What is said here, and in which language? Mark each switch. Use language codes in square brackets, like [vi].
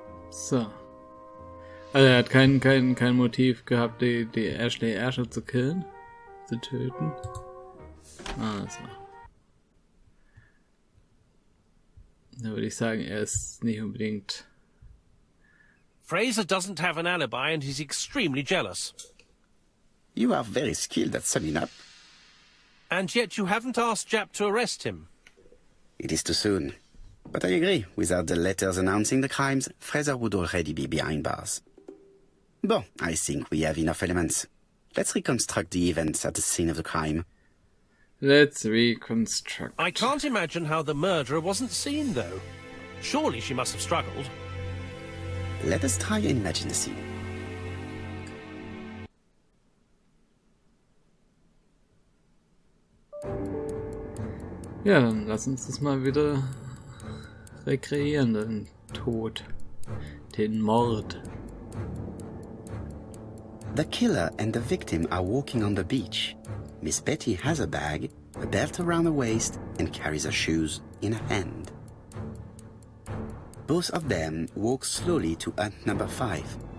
[de] So. Also er hat kein Motiv gehabt, die Ashley zu killen, zu töten. Also. Da würde ich sagen, er ist nicht unbedingt... [en] Fraser doesn't have an alibi and he's extremely jealous. You are very skilled at summing up. And yet you haven't asked Japp to arrest him. It is too soon. But I agree, without the letters announcing the crimes, Fraser would already be behind bars. Bon, I think we have enough elements. Let's reconstruct the events at the scene of the crime. Let's reconstruct. I can't imagine how the murderer wasn't seen, though. Surely she must have struggled. Let us try and imagine the scene. [de] Ja, dann lass uns das mal wieder rekreieren, den Tod, den Mord. [en] The killer and the victim are walking on the beach. Miss Betty has a bag, a belt around her waist, and carries her shoes in her hand. Both of them walk slowly to hut number 5.